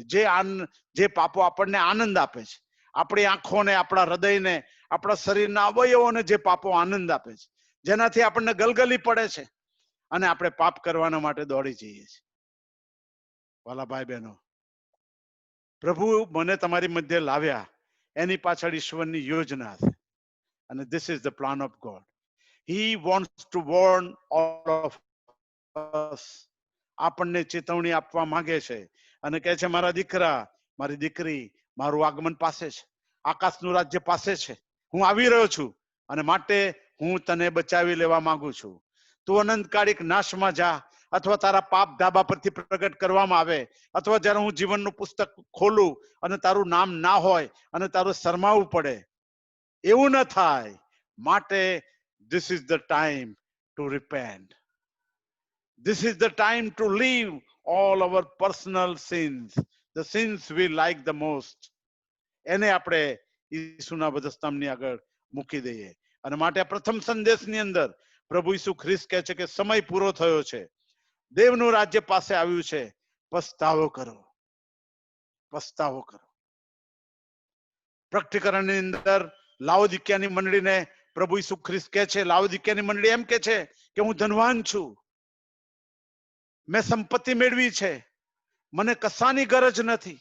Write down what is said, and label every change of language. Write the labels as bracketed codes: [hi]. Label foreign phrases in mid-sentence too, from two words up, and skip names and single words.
[gu] જે પાપો આપણને આનંદ આપે છે, આપણી આંખોને, આપણા હૃદયને, આપણા શરીરના અવયવોને જે પાપો આનંદ આપે છે, જેનાથી આપણને ગલગલી પડે છે અને આપણે પાપ કરવાના માટે દોડી જઈએ છીએ. વાલા ભાઈ બહેનો, પ્રભુ મને તમારી મધ્ય લાવ્યા એની પાછળ ઈશ્વરની યોજના છે. અને [en] this is the plan of God. He wants to warn all of us. [gu] આપણને ચેતવણી આપવા માંગે છે અને કહે છે મારા દીકરા, મારી દીકરી, મારું આગમન પાસે છે, આકાશનું રાજ્ય પાસે છે, હું આવી રહ્યો છું અને માટે હું તને બચાવી લેવા માંગુ છું. તું અનંતકાળિક નાશમાં જા અથવા તારા પાપ ધાબા પરથી પ્રગટ કરવામાં આવે અથવા જ્યારે હું જીવનનું પુસ્તક ખોલું અને તારું નામ ના હોય અને તારું શરમાવું પડે, એવું ન થાય. માટે [en] this is the time to repent. This is the time to leave all our personal sins, the sins we like the most. [gu] એને આપણે ઈસુના વધસ્તંભની આગળ મૂકી દઈએ. અને માટે પ્રથમ સંદેશની અંદર પ્રભુ ઈસુ ખ્રિસ્ત કહે છે કે સમય પૂરો થયો છે, દેવનું રાજ્ય પાસે આવ્યું છે, પસ્તાવો કરો, પસ્તાવો કરો. પ્રકટીકરણની અંદર લાઓદિક્યાની મંડળીને પ્રભુ ઈસુ ખ્રિસ્ત કહે છે, લાઓદિક્યાની મંડળી એમ કહે છે કે હું ધનવાન છું, મેં સંપત્તિ મેળવી છે, મને કશાની ગરજ નથી.